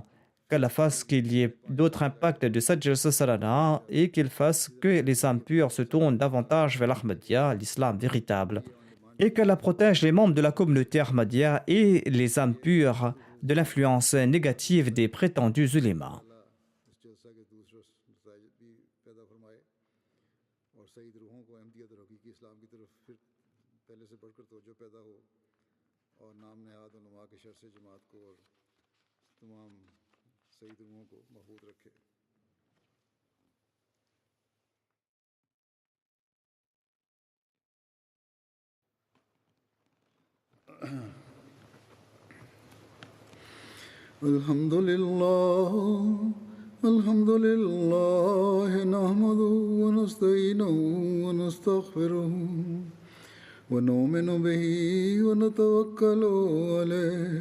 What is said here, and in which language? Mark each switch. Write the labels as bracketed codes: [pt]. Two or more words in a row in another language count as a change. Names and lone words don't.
[fr] Qu'Allah fasse qu'il y ait d'autres impacts de cette Jalsa Salana et qu'il fasse que les âmes pures se tournent davantage vers l'Ahmadiyya, l'islam véritable. Et qu'Allah protège les membres de la communauté Ahmadiyya et les âmes pures de l'influence négative des prétendus ulémas. [ur] تعالیٰ اس جلسہ کے دوسرے نتائج بھی پیدا فرمائے اور سعید روحوں کو احمدیت اور حقیقی اسلام کی طرف پھر پہلے سے بڑھ کر توجہ پیدا ہو اور نام نہاد علما کے شر سے جماعت کو اور تمام سعید روحوں کو محفوظ رکھے. [ar] الحمد لله نحمده ونستعينه ونستغفره ونؤمن به ونتوكل عليه